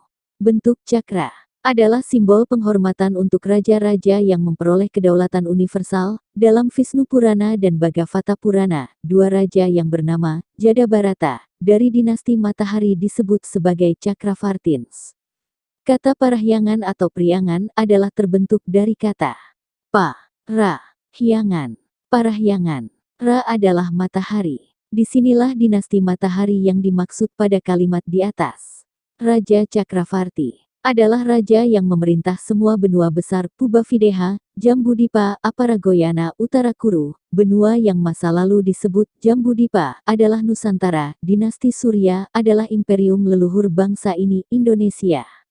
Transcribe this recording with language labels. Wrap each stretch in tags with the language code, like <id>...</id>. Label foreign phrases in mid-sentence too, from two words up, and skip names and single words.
<id>Bentuk cakra adalah simbol penghormatan untuk raja-raja yang memperoleh kedaulatan universal. Dalam Vishnu Purana dan Bhagavata Purana, 2 raja yang bernama Jadabarata dari dinasti Matahari disebut sebagai Cakravartins. Kata parahyangan atau priangan adalah terbentuk dari kata pa, ra, hyangan. Parahyangan. Ra adalah matahari. Disinilah dinasti Matahari yang dimaksud pada kalimat di atas. Raja Cakravarti adalah raja yang memerintah semua benua besar Pubavideha, Jambudipa, Aparagoyana, Utara Kuru, benua yang masa lalu disebut Jambudipa, adalah Nusantara, dinasti Surya, adalah imperium leluhur bangsa ini, Indonesia.</id>